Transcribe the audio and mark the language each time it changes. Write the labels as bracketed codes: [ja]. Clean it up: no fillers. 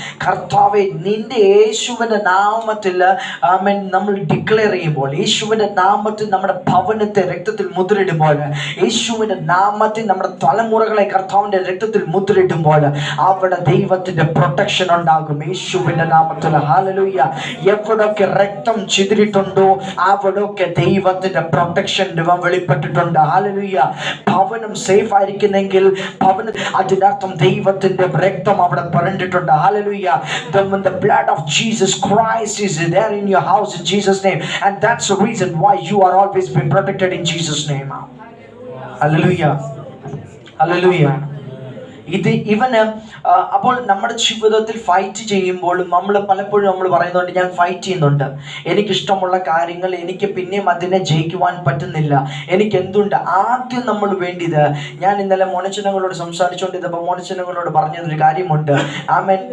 [ml] കർത്താവേ, നിന്റെ യേശുവിൻ്റെ നാമത്തിൽ നമ്മൾ ഡിക്ലെയർ ചെയ്യുമ്പോൾ, യേശുവിന്റെ നാമത്തിൽ നമ്മുടെ ഭവനത്തെ രക്തത്തിൽ മുദ്രയിടുമ്പോൾ, യേശുവിന്റെ നാമത്തിൽ നമ്മുടെ തലമുറകളെ കർത്താവിന്റെ രക്തത്തിൽ മുദ്രയിടുമ്പോൾ, അവിടെ ദൈവത്തിന്റെ പ്രൊട്ടക്ഷൻ ഉണ്ടാകും യേശുവിന്റെ നാമത്തിൽ. ഹല്ലേലൂയ. എവിടൊക്കെ രക്തം ചിതറിയിട്ടുണ്ടോ അവിടൊക്കെ ദൈവത്തിന്റെ പ്രൊട്ടക്ഷൻ വെളിപ്പെട്ടിട്ടുണ്ട്. ഹല്ലേലൂയ. ഭവനം സേഫ് ആയിരിക്കുന്നെങ്കിൽ അതിനർത്ഥം ദൈവത്തിന്റെ രക്തം അവിടെ പറഞ്ഞിട്ടുണ്ട്. Hallelujah. [en] The blood of Jesus Christ is there in your house in Jesus name, and that's the reason why you are always been protected in Jesus name. Hallelujah. Hallelujah. [ml] ഇവന് അപ്പോൾ നമ്മുടെ ജീവിതത്തിൽ ഫൈറ്റ് ചെയ്യുമ്പോഴും പലപ്പോഴും നമ്മൾ പറയുന്നുണ്ട്, ഞാൻ ഫൈറ്റ് ചെയ്യുന്നുണ്ട്, എനിക്കിഷ്ടമുള്ള കാര്യങ്ങൾ എനിക്ക് പിന്നെയും അതിനെ ജയിക്കുവാൻ പറ്റുന്നില്ല, എനിക്ക് എന്തുണ്ട്. ആദ്യം നമ്മൾ വേണ്ടിയത്, ഞാൻ ഇന്നലെ മോനച്ചനങ്ങളോട് സംസാരിച്ചുകൊണ്ടിരുന്നപ്പോൾ മോനച്ചനങ്ങളോട് പറഞ്ഞതൊരു കാര്യമുണ്ട്. ആമേൻ.